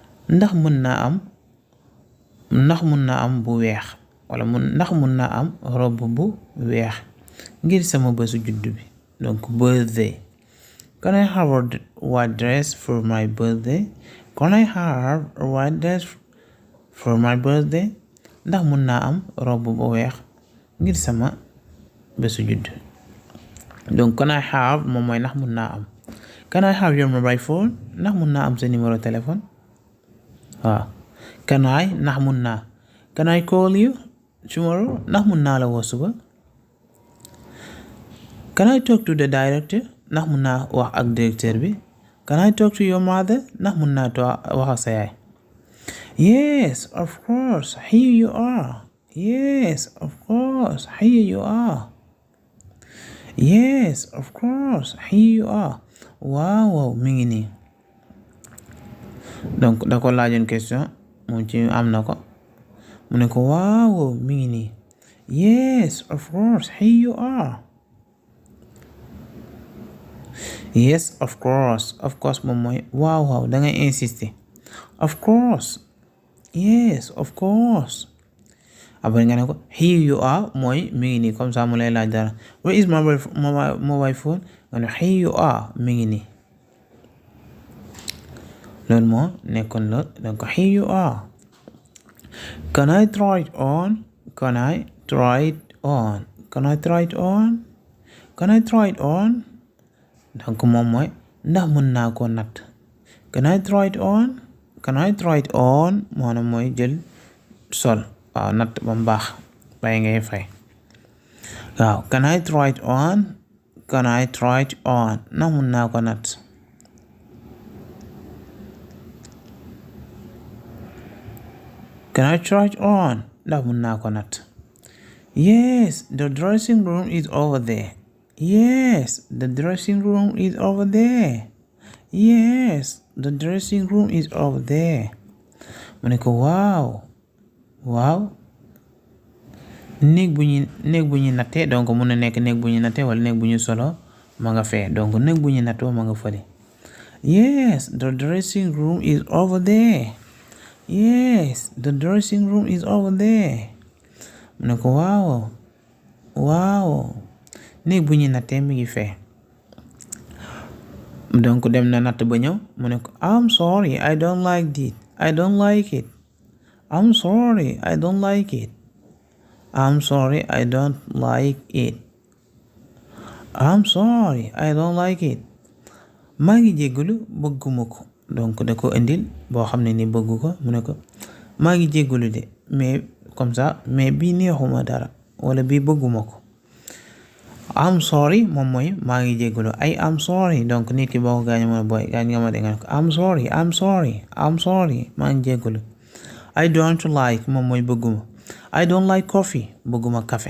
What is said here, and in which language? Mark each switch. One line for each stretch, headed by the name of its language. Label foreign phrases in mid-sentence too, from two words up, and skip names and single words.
Wolof: ndax mën naa am bu weex wala ndax mën naa am robb bu weex ngir sama bésu juddu bi donc birthday.
English: Can I have a white dress for my birthday? Can I have a white dress for my birthday?
Wolof: Ndax mën naa am robb bu weex ngir sama bésu juddu. Donc
English: can I have
Wolof: moom mooy ndax mën naa am.
English: Can I have your mobile phone?
Wolof: Ndax mën naa am sa numéro téléphone? waaw.
English: Can I
Wolof: ndax mën naa.
English: Can I call you tomorrow?
Wolof: Ndax mën naa la woo suba.
English: Can I talk to the director?
Wolof: Ndax mën naa wax ak directeur bi.
English: Can I talk to your mother?
Wolof: Ndax mën naa wax ak sa yaay.
English: Yes, of course, here you are. Yes, of course, here you are. Yes, of course, here you are.
Wolof: waaw mi ngi nii. donc da ko laajoon question moom ci am na ko mu ne ko waaw mi ngi nii.
English: Yes, of course, here you are. Yes, of course
Wolof: moom mooy waaw da ngay insister.
English: Of course. Yes, of course.
Wolof: après nga ne ko
English: here you are
Wolof: mooy mi ngi nii
French: comme ça
Wolof: mu lay laaj dara.
English: Where is my mobile phone?
Wolof: nga ne
English: here you are
Wolof: mi ngi nii. loolu moo nekkoon la donc
English: here you are. Can I try it on? Can I try it on? Can I try it on? Can I try it on?
Wolof: donc moom mooy ndax mën naa ko natt.
English: Can I try it on? Can I try it on
Wolof: maanaam mooy jël sol waaw natt ba mu baax bàyyi ngay fay.
English: waaw can I try it on? Can I try it on
Wolof: ndax mën naa ko natt.
English: Can I try it on
Wolof: ndax mën naa ko natt.
English: Yes, the dressing room is over there. Yes, the dressing room is over there. Yes, the dressing room is over there.
Wolof: mu ne ko waaw néeg bu ñu nattee donc mun na nekk néeg bu ñu nattee wala néeg bu ñu solo ma nga fee donc néeg bu ñu nattoo ma nga fële.
English: Yes, the dressing room is over there. Yes, the dressing room is over there.
Wolof: mu ne ko waaw néeg bu ñu nattee mi ngi fee. donc dem na natt ba ñëw mu ne ko
English: I'm sorry, I don't like it. I'm sorry, I don't like it. I'm sorry, I don't like it. I'm sorry, I don't like it.
Wolof: maa ngi jéggalu bëgguma ko donc da ko indil boo xam ne ni bëggu ko mu ne ko maa ngi jéggalu de
French: mais comme ça mais
Wolof: bii neexuma dara wala bii bëgguma ko.
English: I'm sorry
Wolof: moom mooy maa ngi jéggalu
English: I am sorry
Wolof: donc nit ki boo ko gaañ ma boy gaañ nga ma de nga ne ko
English: I'm sorry
Wolof: maa ngi jéggalu.
English: I don't like
Wolof: moom mooy bëgguma.
English: I don't like coffee
Wolof: bëgguma café.